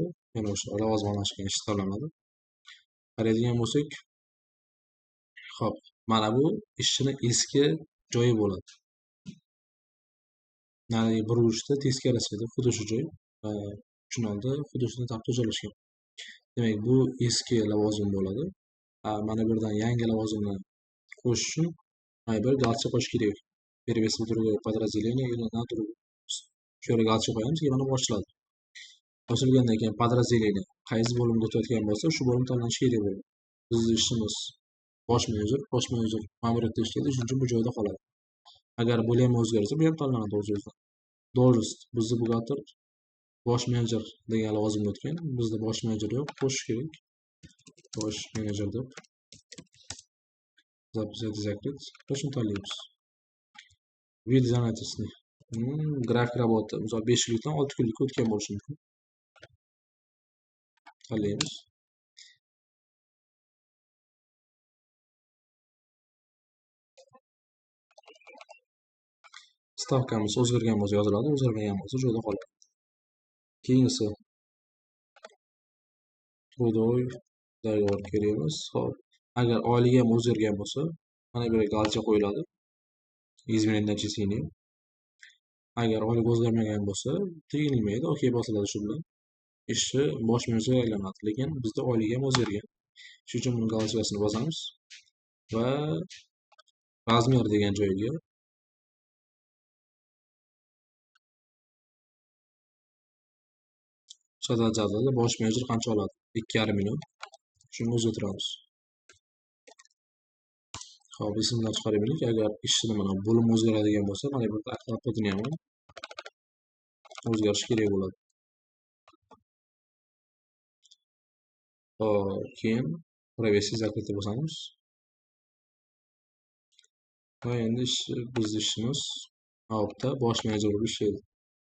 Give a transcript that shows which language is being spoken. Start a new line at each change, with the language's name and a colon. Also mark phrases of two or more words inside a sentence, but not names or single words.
Uzbek: Yana o'sha lavozim almashgan ish tanlanadi. Qaraydigan bo'lsak, hop, mana bu ishchini eski joyi bo'ladi. Ya'ni bir urushda teskarasida hudud joy tushunildi, hududni tarafda joylashgan. Demak, bu eski lavozim bo'ladi. Mana bu yerdan yangi lavozimni qo'shish uchun mana bir galcha qo'yish kerak.
Russian: Перевести в другое подразделение или на другое.
Uzbek: Shu yerga galcha qo'yamiz, mana bu ochiladi. Ochilgandan keyin подразделение qaysi bo'limga o'tayotgan bo'lsa, shu bo'lim tanlanishi kerak bo'ladi. Bizning ishimiz bosh menejer ma'muriyatda ishlaydi, shuning uchun bu joyda qoladi. Agar bo'lim o'zgarsa, bu ham tanlanadi o'z-o'zidan. Должность bizda buxgalter bosh menejer degan lavozimga o'tgan. Bizda bosh menejer yo'q, qo'shish kerak. Bosh menejer deb
Russian: записать закрыть.
Uzbek: Точно tanlaymiz.
Russian: Вид занятости. Grafik работы.
Uzbek: Misol 5 kunlikdan 6 kunlikka o'tgan bo'lishi mumkin. Tanlaymiz. Stavkamiz o'zgargan bo'lsa yoziladi, o'zgarmagan bo'lsa joyida qoladi. Keyingisi
Russian: трудовой договор
Uzbek: kerak emas. Hop, agar oyligi ham o'zgargan bo'lsa, mana bu yerga galcha qo'yiladi.
Russian: Изменить начисление.
Uzbek: Agar oylik o'zgarmagan bo'lsa, tegilmaydi, OK bosiladi shu bilan. Ishchi bosh menejerga aylanadi, lekin bizda oyligi ham o'zgargan. Shuning uchun buni galchasini bosamiz va razmer degan joyga jadvalda bosh menejer qancha oladi? 2,5 million. Shuni o'zgartiramiz. Xo'p, ismdan chiqaraylik. Agar ishchini mana bo'lim o'zgaradigan bo'lsa, mana bu kodini ham o'zgarish kerak bo'ladi. Hop, keyin
Russian: провести закрытие
Uzbek: bosamiz. Va endi bizning ishimiz hopda bosh menejer bo'lib ishlaydi.